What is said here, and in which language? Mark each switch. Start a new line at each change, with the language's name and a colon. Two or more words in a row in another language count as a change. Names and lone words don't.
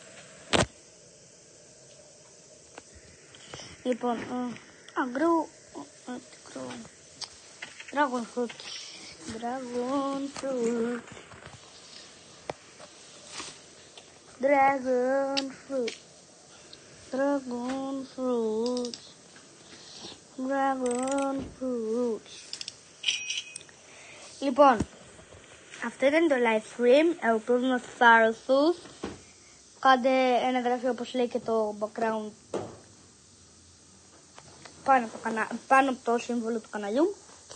Greek: Λοιπόν, αγκρού
English: Dragon fruit. Dragon fruit. Dragon fruit. Dragon fruit. Dragon fruit.
Greek: Λοιπόν, αυτό ήταν το
English: live stream.
Greek: Ελπίζω να σας άρεσε. Κάντε ένα εγγραφή όπως λέει και το background πάνω από το σύμβολο του καναλιού.